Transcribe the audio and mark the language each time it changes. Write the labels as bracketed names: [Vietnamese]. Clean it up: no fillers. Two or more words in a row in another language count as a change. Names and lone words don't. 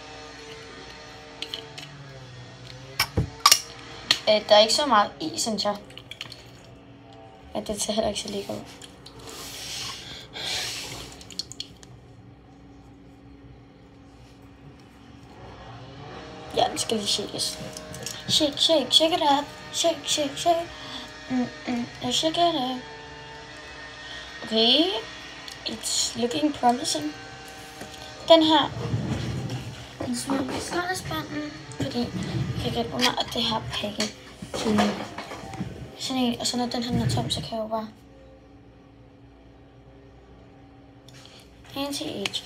[Danish] Der er ikke så meget i, synes jeg. Men det ser heller ikke så lækkert ud. Ja, den skal lige shakes. [English] Shake, shake, shake it up. Shake, shake, shake. Shake it up. Okay. It's looking promising. [Danish] Den her. Den smider vi i skraldespanden, fordi kan gætte under, at det her pakke sådan en, og så når den her er tom, så kan jeg jo bare anti-age.